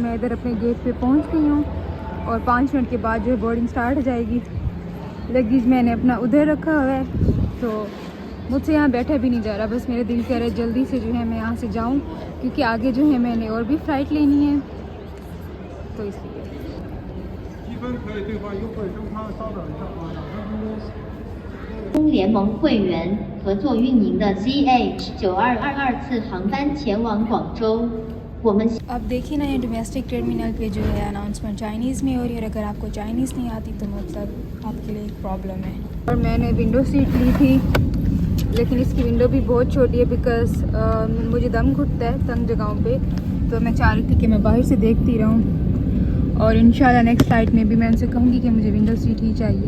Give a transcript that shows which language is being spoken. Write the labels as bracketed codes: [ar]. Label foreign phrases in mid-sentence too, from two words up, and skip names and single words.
[hi] मैं इधर अपने गेट पे पहुँच गई हूँ और 5 मिनट के बाद जो है [en] boarding start [hi] हो जाएगी। लगेज मैंने अपना उधर रखा हुआ है, तो मुझसे यहाँ बैठा भी नहीं जा रहा। बस मेरा दिल कह रहा है जल्दी से जो है मैं यहाँ से जाऊँ क्योंकि आगे जो है मैंने और भी फ़्लाइट लेनी है, तो इसलिए। [zh] 中联盟会员合作运营的 CH9222 次航班前往广州。我们 [hi] अब देखिए ना, ये [en] domestic terminal [hi] पे जो है अनाउंसमेंट चाइनीज़ में हो रही है और अगर आपको चाइनीज़ नहीं आती तो मतलब आपके लिए एक प्रॉब्लम है। और मैंने [en] window seat [hi] ली थी लेकिन इसकी विंडो भी बहुत छोटी है बिकॉज़ मुझे दम घुटता है तंग जगहों पे, तो मैं चाह रही थी कि मैं बाहर से देखती रहूँ और [ar] إن شاء الله [en] next flight [hi] में भी मैं उनसे कहूँगी कि मुझे [en] window seat [hi] ही चाहिए।